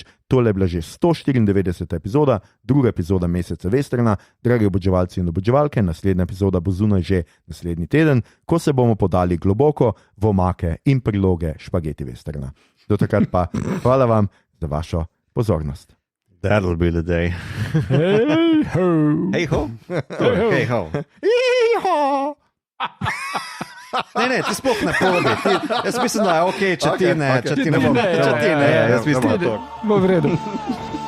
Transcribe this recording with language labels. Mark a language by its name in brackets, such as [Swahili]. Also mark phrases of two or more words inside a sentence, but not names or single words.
[Slovenian] Tole je bila že 194. epizoda, druga epizoda meseca Westerna. Dragi oboževalci in oboževalke, naslednja epizoda bo zunaj že naslednji teden, ko se bomo podali globoko v omake in priloge špageti Westerna. Do takrat pa hvala vam za vašo pozornost. [English] That'll be the day. Hej ho! Hej ho! Hej ho! Hej ho! [Slovenian] Ne, ti sploh ne podi. Jaz mislim, da je ok, če ti ne bom. Če ti ne, jaz mislim, da je to. Bo v redu.